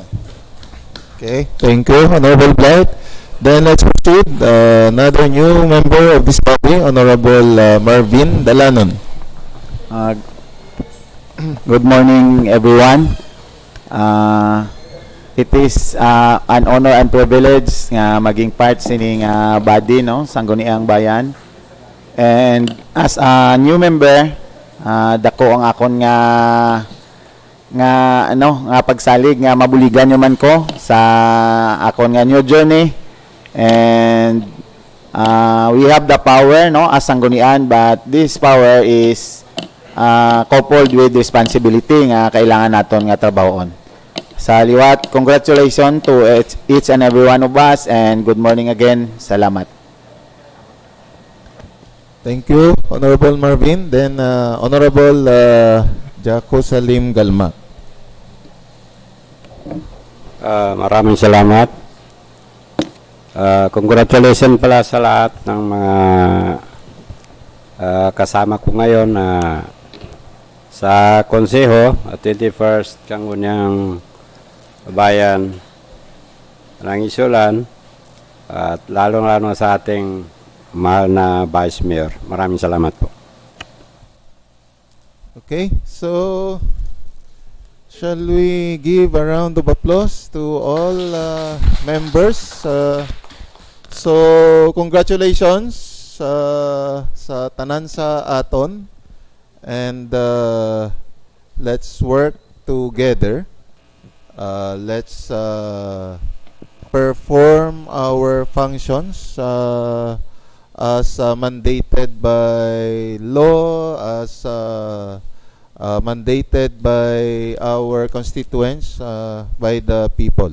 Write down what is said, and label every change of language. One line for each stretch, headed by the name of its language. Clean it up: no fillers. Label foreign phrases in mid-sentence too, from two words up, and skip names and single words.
English: Okay, thank you, Honorable Blight. Then let's proceed. Another new member of this body, Honorable Marvin Dalanon. Good morning, everyone. It is an honor and privilege
Hiligaynon: nga maging
English: part sining body, no, Sangguniang Bayan. And as a new member,
Hiligaynon: dako ang akon nga pagsalig nga mabuligan nyo man ko sa akon nga
English: new journey. And we have the power, no, as sanggunian, but this power is coupled with responsibility
Hiligaynon: nga kailangan naton nga trabahon. Sa liwat,
English: congratulations to each and every one of us, and good morning again.
Hiligaynon: Salamat.
English: Thank you, Honorable Marvin. Then, Honorable Jacosalem Galmak.
Filipino: Maraming salamat. Congratulations pala sa lahat ng mga kasama ko ngayon sa Konseho at 21st Sangguniang Bayan ng Isulan at lalong-lalo sa ating mahal na Vice Mayor. Maraming salamat po.
English: Okay, so shall we give a round of applause to all members?
Hiligaynon: So congratulations sa tanan sa aton,
English: and let's work together. Let's perform our functions as mandated by law, as mandated by our constituents, by the people.